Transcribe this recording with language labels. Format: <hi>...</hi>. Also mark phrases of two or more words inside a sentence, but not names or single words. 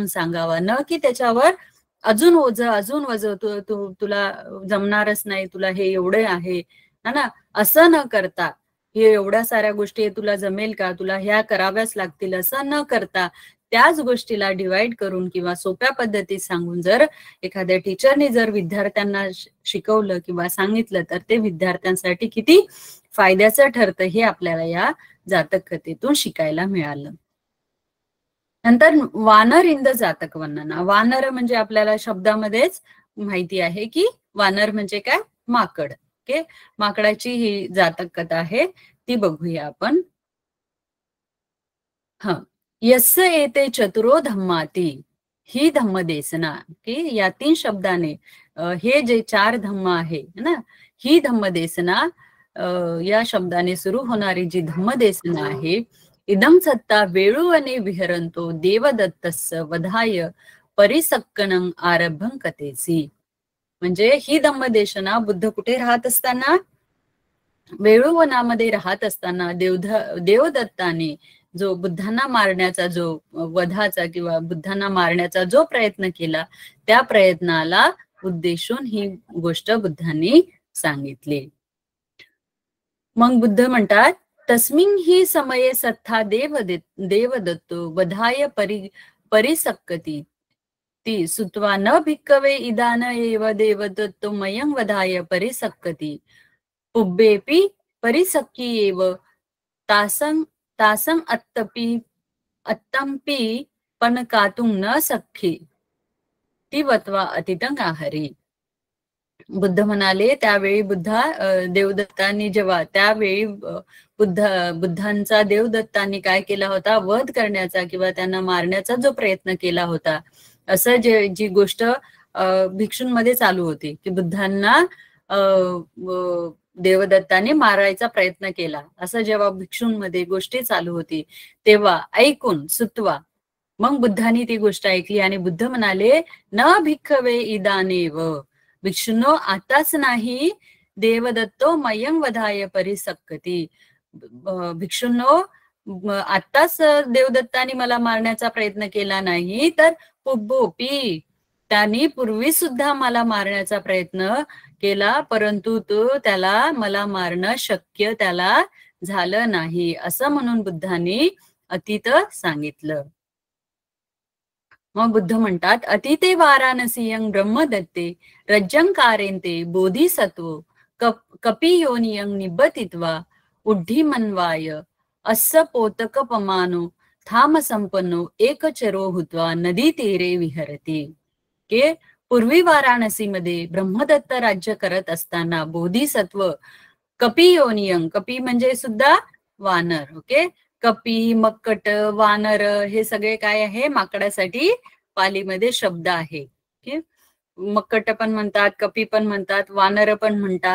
<mr>सांगावा, न की त्याच्यावर अजून वज तुला जमणारच नाही, तुला हे एवढे आहे ना, असं न करता, हे एवढ्या साऱ्या गोष्टी तुला जमेल का, तुला ह्या कराव्याच लागतील असं न करता, त्याच गोष्टीला डिवाइड करून किंवा सोप्या पद्धतीत सांगून जर एखाद्या टीचरने जर विद्यार्थ्यांना शिकवलं किंवा सांगितलं तर ते विद्यार्थ्यांसाठी किती फायद्याचं ठरतं हे आपल्याला या जातक कथेतून शिकायला मिळालं.</mr> <pi>नंतर वानर इंद जातक वर्णना.</pi> <mr>वानर म्हणजे आपल्याला शब्दामध्येच माहिती आहे की वानर म्हणजे काय, माकड. ओके, माकडाची ही जातक कथा आहे, ती बघूया आपण.</mr> <pi>यस्य एते चतुरो धम्माती ही धम्मदेसना.</pi> <mr>की या 3 शब्दाने हे जे 4 धम्म आहे ना, ही धम्मदेसना, या शब्दाने सुरू होणारी जी धम्मदेसना आहे,</mr> <pi>इदं सत्ता वेळुवने विहरंतो देवदत्तस्य वधाय परिसक्कनं आरभं कथेसी.</pi> <mr>म्हणजे ही धम्मदेशना बुद्ध कुठे राहत असताना, वेळुवनामध्ये राहत असताना देवदत्ताने जो बुद्धांना मारण्याचा जो वधाचा किंवा बुद्धांना मारण्याचा जो प्रयत्न केला, त्या प्रयत्नाला उद्देशून ही गोष्ट बुद्धांनी सांगितली. मग बुद्ध म्हणतात,</mr> <pi>तस्मिन् हि समये सत्था देवदत्तो वधाय परिसक्कती ती सुत्वा न भिक्कवे इदान एव देवदत्तो मयं वधाय परिसक्कती उब्बेपि परिसक्की एव तासं अत्तंपि पनकातुं न सख्खी ती वत्वा अतितं आहरी.</pi> <mr>बुद्ध म्हणाले, त्यावेळी देवदत्तांनी जेव्हा त्यावेळी बुद्धांचा देवदत्तांनी काय केला होता, वध करण्याचा किंवा त्यांना मारण्याचा जो प्रयत्न केला होता, असं जी गोष्ट भिक्षूंमध्ये चालू होती की बुद्धांना देवदत्ताने मारायचा प्रयत्न केला, असं जेव्हा भिक्षूंमध्ये गोष्टी चालू होती तेव्हा ऐकून सुतवा, मग बुद्धांनी ती गोष्ट ऐकली आणि बुद्ध म्हणाले,</mr> <pi>न भिक्खवे इदानेव,</pi> <mr>भिक्षुनो आताच नाही,</mr> <pi>देवदत्तो मयं वधाय परिसक्कती,</pi> <mr>भिक्षुनो आताच देवदत्ताने मला मारण्याचा प्रयत्न केला नाही, तर पुब्बोपी, त्यांनी पूर्वी सुद्धा मला मारण्याचा प्रयत्न केला, परंतु त्याला मला मारणं शक्य त्याला झालं नाही, असं म्हणून बुद्धांनी अतीत सांगितलं. मग बुद्ध म्हणतात,</mr> <pi>अतिते वाराणसीयं ब्रह्मदत्ते रज्जंकारेंते बोधिसत्व कपियोनियं निबतित्वा उड्ढीमन्वाय अस्य पोतकपमानो थाम संपन्नो एकचरो हुत्वा नदी तीरे विहरती.</pi> <mr>के पूर्वी वाराणसीमध्ये ब्रह्मदत्त राज्य करत असताना</mr> <pi>बोधिसत्व कपियोनियं,</pi> <mr>कपी म्हणजे सुद्धा वानर, ओके, कपी, मक्कट, वानर हे सगळे काय आहे, माकडासाठी पालीमध्ये शब्द आहे. मक्कट पण म्हणतात, कपी पण म्हणतात, वानर पण म्हणतात.</mr>